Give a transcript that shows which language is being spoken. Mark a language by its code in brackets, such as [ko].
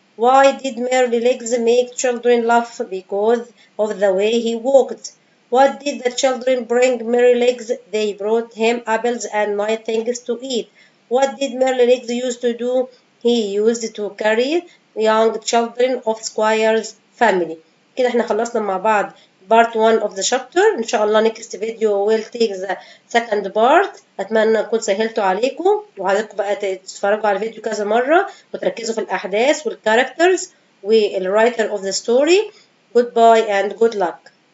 [en] Why did Merry Legs make children laugh? Because of the way he walked. What did the children bring Merry Legs? They brought him apples and nice things to eat. What did Merry Legs used to do? He used to carry young children of Squire's family. [ar] كده احنا خلصنا مع بعض [en] part 1 of the chapter. [ar] ان شاء الله [en] next video will take the second part. [ar] اتمنى اكون سهلته عليكم وعايزكم بقى تتفرجوا على الفيديو كذا مرة وتركزوا في الاحداث والكاركترز [en] والwriter of the story. Goodbye and good luck.